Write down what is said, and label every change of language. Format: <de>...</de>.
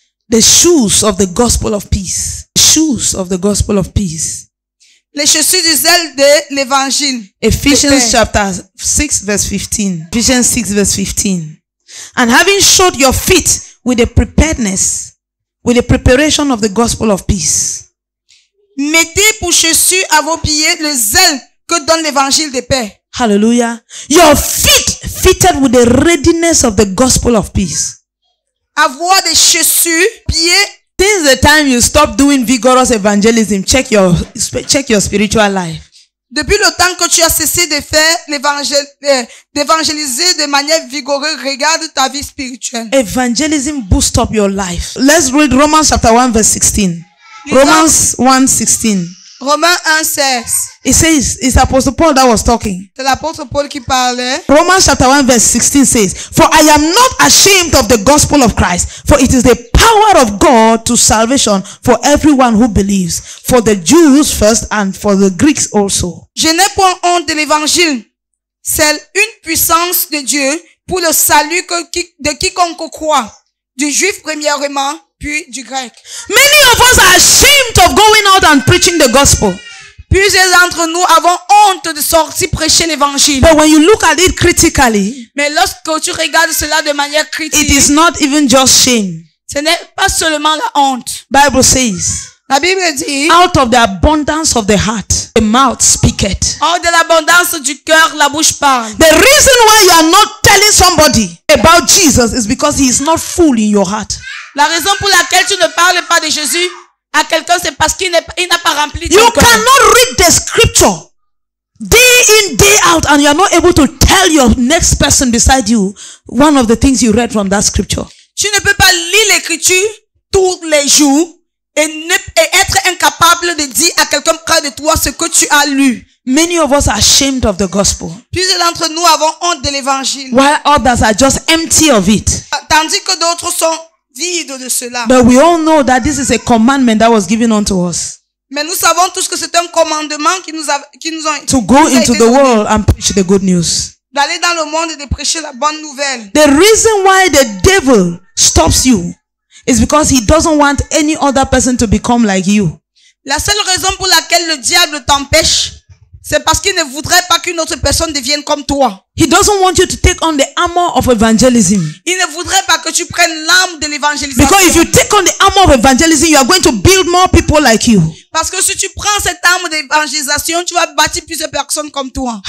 <en>The shoes of the gospel of peace. Shoes of the gospel of peace.</en> <fr>les chaussures du zèle de l'évangile.</fr> <en>Ephesians</en> <fr>paix.</fr> <en>chapter 6 verse 15. Ephesians 6 verse 15. And having shod your feet with the preparedness, with the preparation of the gospel of peace.</en> <fr>Mettez pour chaussure à vos pieds le zèle que donne l'évangile de paix.</fr> <en>Hallelujah. Your feet fitted with the readiness of the gospel of peace.</en> <fr>Avoir des chaussures, pieds.</fr> <en>Since the time you stop doing vigorous evangelism, check your spiritual life.</en> <fr>Depuis le temps que tu as cessé de faire d'évangéliser de manière vigoureuse, regarde ta vie spirituelle.</fr> <en>Evangelism boosts up your life. Let's read Romans chapter 1 verse 16. Romans 1:16.</en> <fr>Romains 1:16.</fr> <en>It says, it's Apostle Paul that was talking.</en> <fr>C'est l'apôtre Paul qui parlait.</fr> <en>Romans chapter 1 verse 16 says, For I am not ashamed of the gospel of Christ, for it is the power of God to salvation for everyone who believes, for the Jews first and for the Greeks also.</en> <fr>Je n'ai point honte de l'évangile. C'est une puissance de Dieu pour le salut de quiconque croit, du juif premièrement, puis du grec.</fr> <en>Many of us are ashamed of going out and preaching the gospel.</en> <fr>Plusieurs d'entre nous avons honte de sortir prêcher l'évangile.</fr> <en>But when you look at it critically,</en> <fr>Mais lorsque tu regardes cela de manière</fr> <en>it</en> <fr>critique,</fr> <en>is not even just shame.</en> <fr>ce n'est pas seulement la honte.</fr> <en>Bible says,</en> <fr>La Bible dit,</fr> <en>out of the abundance of the heart, the mouth speaketh.</en> <fr>hors de l'abondance du cœur, la bouche parle.</fr> <en>The reason why you are not telling somebody about Jesus is because he is not full in your heart.</en> <fr>La raison pour laquelle tu ne parles pas de Jésus à quelqu'un, c'est parce qu'il n'a pas rempli ton</fr> <en>You</en> <fr>cœur.</fr> <en>cannot read the scripture day in, day out, and you are not able to tell your next person beside you one of the things you read from that scripture.</en> <fr>Tu ne peux pas lire l'écriture tous les jours et être incapable de dire à quelqu'un près de toi ce que tu as lu.</fr> <en>Many of us are ashamed of the gospel,</en> <fr>Plusieurs d'entre nous avons honte de l'évangile,</fr> <en>while others are just empty of it.</en> <fr>tandis que d'autres sont vides de cela.</fr> <en>But we all know that this is a commandment that was given unto us,</en> <fr>Mais nous savons tous que c'est un commandement qui nous ont</fr> <en>to go</en> <fr>nous a</fr> <en>into</en> <fr>été</fr> <en>the</en> <fr>donné,</fr> <en>world and preach the good news.</en> <fr>d'aller dans le monde et de prêcher la bonne nouvelle.</fr> <en>The reason why the devil stops you is because he doesn't want any other person to become like you.</en> <fr>La seule raison pour laquelle le diable t'empêche, c'est parce qu'il ne voudrait pas qu'une autre personne devienne comme toi.</fr> <en>He doesn't want you to take on the armor of evangelism.</en> <fr>Il ne voudrait pas que tu prennes l'arme de l'évangélisation.</fr> <en>Because if you take on the armor of evangelism, you are going to build more people like you.</en> <fr>Parce que si tu prends cette arme d'évangélisation, tu vas bâtir plusieurs personnes comme toi.</fr>